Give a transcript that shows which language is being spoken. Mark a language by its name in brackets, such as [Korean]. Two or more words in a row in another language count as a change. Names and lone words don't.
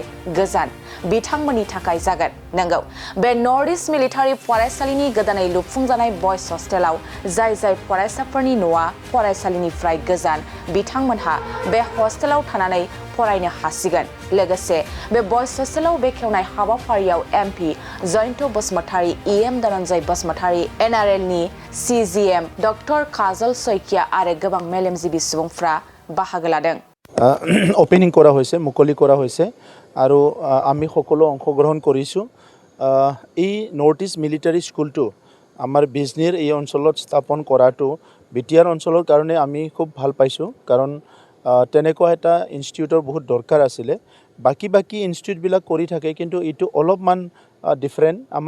[Bodo] गोजान बिथांमोननि थाखाय जागोन नंगौ बे नर्थ ईस्ट मिलिटारि फरायसालिनि गोदानै लुफुंजानाय [English] boys hostel [Bodo] जाय फरायसाफोरनि न'आ फरायसालिनिफ्राय गोजान बिथांमोनहा बे हस्टेलाव थानानै फरायनो हासिगोन लोगोसे बे [English] boys hostel [Bodo] बेखेवनाय हाबाफारियाव एमपि जयन्त बसुमतारी इएम धनन्जय बसुमतारी एनआरएलनि सीजीएम डक्टर काजल सैकिया आरो गोबां मेलेमजिबि सुबुंफ्रा बाहागो लादों [Assamese] অপেনিং কৰা হৈছে মুকলি কৰা হৈছে আৰু আমি সকলো অংশগ্ৰহণ কৰিছো এই নৰ্থ ইষ্ট মিলিটাৰী স্কুলটো আমাৰ বিজনীৰ এই অঞ্চলত স্থাপন কৰাটো বিটিআৰ অঞ্চলৰ কাৰণে আমি খুব ভাল পাইছো কাৰণ তেনেকুৱা এটা ইনষ্টিটিউটৰ বহুত দৰকাৰ আছিল বাকি ইনষ্টিটিউট বিলাক কৰি থাকে কিন্তু ইটো অলপমান ডিফাৰেন্ট আমাৰ